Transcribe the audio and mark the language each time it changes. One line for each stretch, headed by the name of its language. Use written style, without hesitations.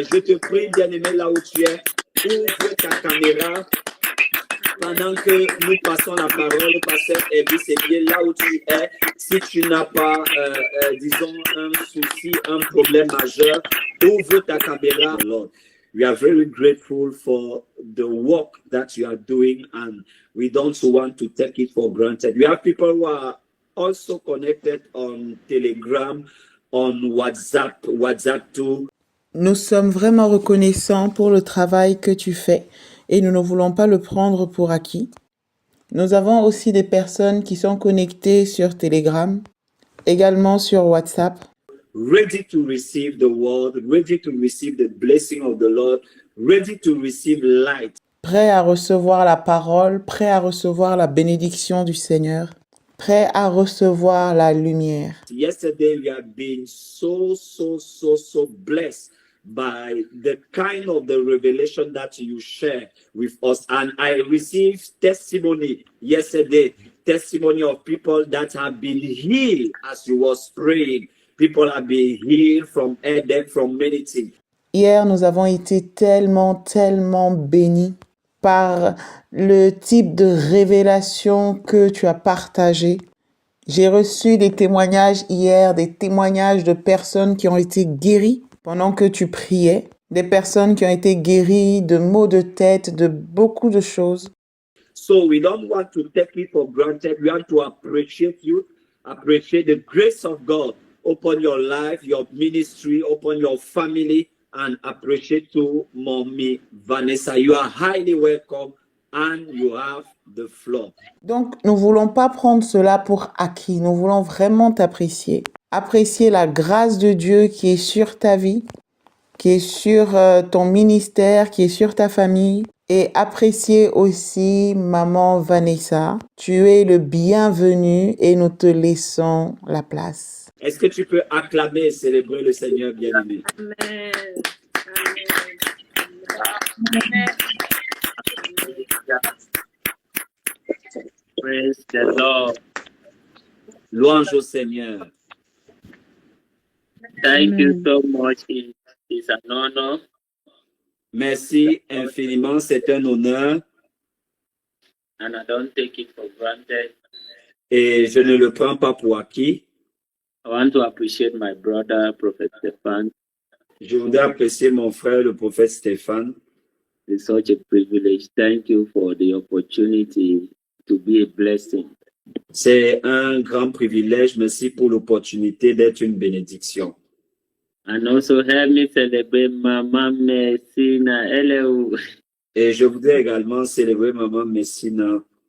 French: Je te prie, bien-aimé, là où tu es, ouvre ta caméra pendant que nous passons la parole au pasteur Elvis Epier, là où tu es. Si tu n'as pas, disons, un souci, un problème majeur, ouvre ta caméra.
English: Lord, we are very grateful for the work that you are doing, and we don't want to take it for granted. We have people who are also connected on Telegram, on WhatsApp too.
French: Nous sommes vraiment reconnaissants pour le travail que tu fais et nous ne voulons pas le prendre pour acquis. Nous avons aussi des personnes qui sont connectées sur Telegram, également sur WhatsApp.
English: Ready to receive the word, ready to receive the blessing of the Lord, ready to receive light.
French: Prêts à recevoir la parole, prêts à recevoir la bénédiction du Seigneur, prêts à recevoir la lumière.
English: Yesterday we have been so blessed by the kind of the revelation that you share with us. And I received testimony yesterday, testimony of people that have been healed as you was praying. People have been healed from headache, from many things.
French: Hier, nous avons été tellement bénis par le type de révélation que tu as partagé. J'ai reçu des témoignages hier, des témoignages de personnes qui ont été guéries pendant que tu priais, des personnes qui ont été guéries de maux de tête, de beaucoup de choses.
English: So we don't want to take it for granted. We want to appreciate you, appreciate the grace of God upon your life, your ministry, upon your family, and appreciate to Mommy Vanessa. You are highly welcome and you have the floor.
French: Donc, nous ne voulons pas prendre cela pour acquis. Nous voulons vraiment t'apprécier. Apprécier la grâce de Dieu qui est sur ta vie, qui est sur ton ministère, qui est sur ta famille. Et apprécier aussi Maman Vanessa. Tu es le bienvenu et nous te laissons la place. Est-ce que tu peux acclamer et célébrer le Seigneur bien-aimé?
English: Amen. Amen. Praise the Lord.
French: Louange au Seigneur.
English: Thank you Amen. so much. It's an honor.
French: Merci infiniment, c'est un honneur
English: And I don't take it for granted.
French: et je ne le prends pas pour acquis.
English: I want to appreciate my brother, Prophet Stefan.
French: Je voudrais apprécier mon frère, le prophète Stéphane.
English: It's such a privilege. Thank you for the opportunity to be a blessing.
French: C'est un grand privilège. Merci pour l'opportunité d'être une bénédiction.
English: And also help me celebrate Mama Messina. Hello.
French: Et je voudrais également célébrer Maman Messina.